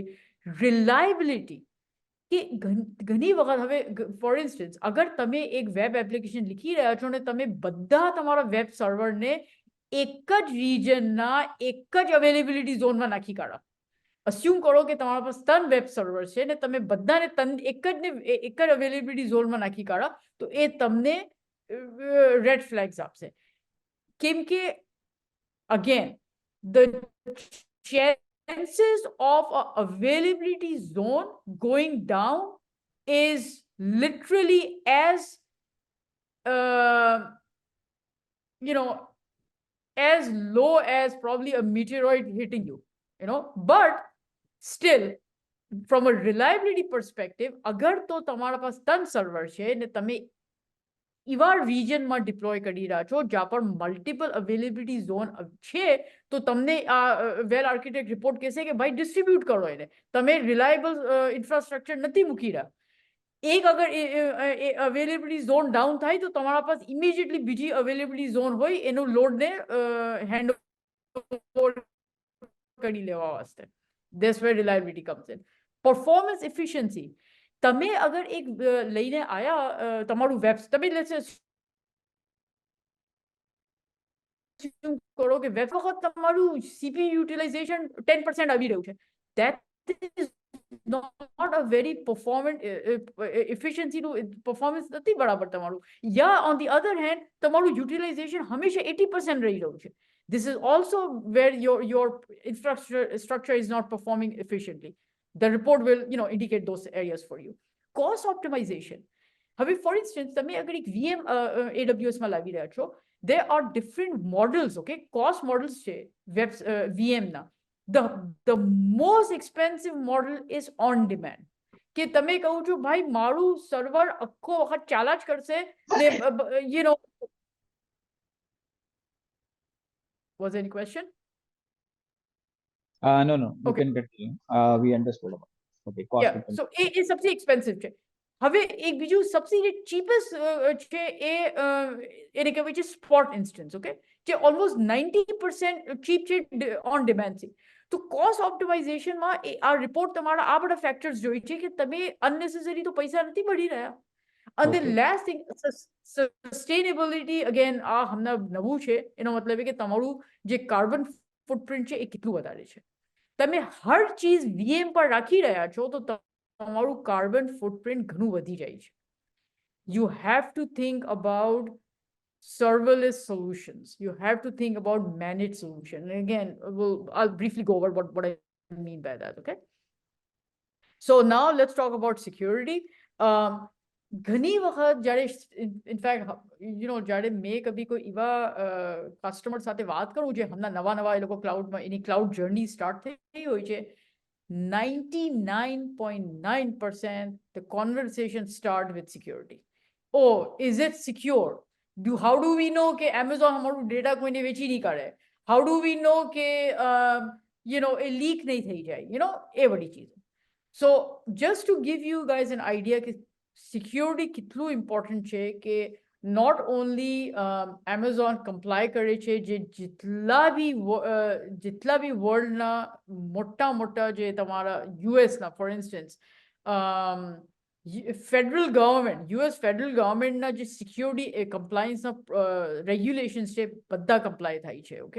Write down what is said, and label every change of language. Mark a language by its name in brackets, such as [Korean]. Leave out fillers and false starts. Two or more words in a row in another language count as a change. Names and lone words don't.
[Gujarati] રિલાયબિલિટી કે ઘણી વખત હવે [English] for instance [Gujarati] અગર તમે એક [English] web application [Gujarati] લીખી રહ્યા છો ને તમે બધા તમારા [English] web serverને [Gujarati] એક જ રિજનના એક જ [English] availability zoneમાં [Gujarati] નાખી કાઢો. અસ્યુમ કરો કે તમારા પાસે 3 [English] web server [Gujarati] છે ને તમે બધાને એક જ [English] availability zoneમાં [Gujarati] નાખી કાઢો તો એ તમને [English] red flags [Gujarati] આપશે. કેમ કે [English] again the chances of a availability zone going down is literally as as low as probably a meteoroid hitting you, but still from a reliability perspective [Gujarati] અગર તો તમારા પાસ 3 server છે ને તમે એવા રિજનમાં ડિપ્લોય કરી રહ્યા છો જ્યાં પર [English] multiple availability zone [Gujarati] છે તો તમને આ [English] well architect report [Gujarati] કહેશે કે ભાઈ ડિસ્ટ્રીબ્યુટ કરો એને, તમે [English] reliable infrastructure [Gujarati] નથી મૂકી રહ્યા. એક અગર [English] availability zone down [Gujarati] થાય તો તમારા પાસે ઇમિડિયેટલી બીજી [English] availability zone [Gujarati] હોય એનું લોડને હેન્ડ કરી લેવા વાસ્તે. [English] That's where reliability comes in. Performance efficiency. [Gujarati] તમે અગર એક લઈને આયા તમારું વેબ, તમે [English] let's assume [Gujarati] કરો કે વખત તમારું [English] CPU utilization [Gujarati] 10% આવી રહ્યું છે. [English] That is not a very performant efficiency to performance [Gujarati] નથી બરાબર તમારું. [English] Yeah, on the other hand, [Gujarati] તમારું utilization હંમેશા 80% રહી રહ્યું છે. [English] This is also where your infrastructure is not performing efficiently. The report will, indicate those areas for you. Cost optimization. હવે for instance, [Gujarati] તમે અગર એક VM AWS માં લાવી રહ્યા છો, [English] there are different models, okay? Cost models [Gujarati] છે VM ના. [English] The most expensive model is on demand. [Gujarati] કે તમે કહું છો ભાઈ મારું સર્વર આખો વખત ચાલા જ કરશે ને [English] Was there any question? No, you Okay. can continue. We understood about it. Okay, cost. Yeah, so [Gujarati] એ સબસે એક્સપેન્સિવ છે. હવે એક બીજું સબસે ચીપેસ્ટ છે એને કહેવાય છે [English] spot instance, okay, [Gujarati] જે ઓલમોસ્ટ 90% ચીપ છે [English] on demandથી. [Gujarati] તો [English] cost optimizationમાં [Gujarati] આ રિપોર્ટ તમારા આ બધા ફેક્ટર્સ જોઈ છે કે તમે અનનેસેસરી તો પૈસા નથી બળી રહ્યા. [English] And the last thing, sustainability, again, [Gujarati] આ હમણાં નવું છે, એનો મતલબ કે તમારું જે [English] carbon footprint [Gujarati] છે એ કેટલું વધારે છે. તમે હર ચીજ VM પર રાખી રહ્યા છો તો તમારું [English] carbon footprint [Gujarati] ઘણું વધી જાય છે. [English] You have to think about serverless solutions. You have to think about managed solution. And again, I'll briefly go over what I mean by that, okay? So now let's talk about security. [Gujarati] ઘણી વખત જ્યારે ઇનફેક્ટ જ્યારે મેં કભી કોઈ એવા કસ્ટમર સાથે વાત કરું જે હમણાં નવા એ લોકો ક્લાઉડમાં એની [English] cloud journey start [Gujarati] થઈ હોય છે, 99.9% [English] the conversation start with security. Oh, is it secure? How do we know [Gujarati] કે Amazon અમારું ડેટા કોઈને વેચી નહીં કાઢે? [English] How do we know [Gujarati] કે એ લીક નહીં થઈ જાય? એ બધી ચીજો. [English] So just to give you guys an idea [Gujarati] કે security કેટલું important છે કે [English] not only Amazon comply [Gujarati] કરે છે, જે જેટલા બી વર્લ્ડના મોટા જે તમારા યુએસના [English] for instance federal government governmentના [Gujarati] જે [English] security complianceના regulations [Gujarati] છે બધા કમ્પ્લાય થાય છે, ઓકે?